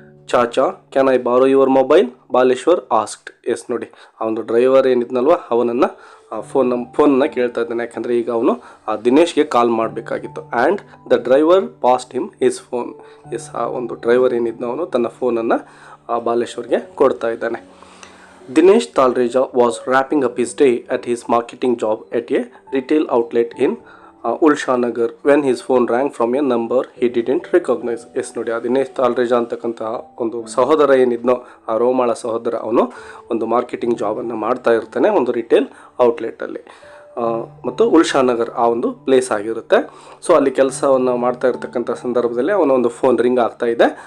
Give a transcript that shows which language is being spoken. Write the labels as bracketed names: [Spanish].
[English] Chacha can I borrow your mobile, Baleshwar asked. [Kannada] S, ನೋಡಿ, ಆ ಒಂದು ಡ್ರೈವರ್ ಏನಿದ್ನಲ್ವ ಅವನನ್ನು ಫೋನನ್ನು ಕೇಳ್ತಾ ಇದ್ದಾನೆ. ಯಾಕಂದರೆ ಈಗ ಅವನು ಆ ದಿನೇಶ್ಗೆ ಕಾಲ್ ಮಾಡಬೇಕಾಗಿತ್ತು. [English] And the driver passed him his phone. [Kannada] S, ಆ ಒಂದು ಡ್ರೈವರ್ ಏನಿದ್ನೋ ಅವನು ತನ್ನ ಫೋನನ್ನು ಬಾಲೇಶ್ವರ್ಗೆ ಕೊಡ್ತಾ ಇದ್ದಾನೆ. [English] Dinesh Talreja was wrapping up his day at his marketing job at a retail outlet in Ulshanagar when his phone rang from a number he didn't recognize. [Kannada] S, ನೋಡಿ, ಆ ದಿನೇಶ್ ತಾಲ್ರೇಜಾ ಅಂತಕ್ಕಂತಹ ಒಂದು ಸಹೋದರ ಏನಿದ್ನೋ ಆ ರೋಮಾಳ ಸಹೋದರ, ಅವನು ಒಂದು ಮಾರ್ಕೆಟಿಂಗ್ ಜಾಬನ್ನು ಮಾಡ್ತಾ ಇರ್ತಾನೆ ಒಂದು ರಿಟೇಲ್ ಔಟ್ಲೆಟಲ್ಲಿ ಮತ್ತು ಉಲ್ಶಾನಗರ್ ಆ ಒಂದು ಪ್ಲೇಸ್ ಆಗಿರುತ್ತೆ. ಸೊ ಅಲ್ಲಿ ಕೆಲಸವನ್ನು ಮಾಡ್ತಾ ಇರ್ತಕ್ಕಂಥ ಸಂದರ್ಭದಲ್ಲಿ ಅವನ ಒಂದು ಫೋನ್ ರಿಂಗ್ ಆಗ್ತಾ ಇದೆ.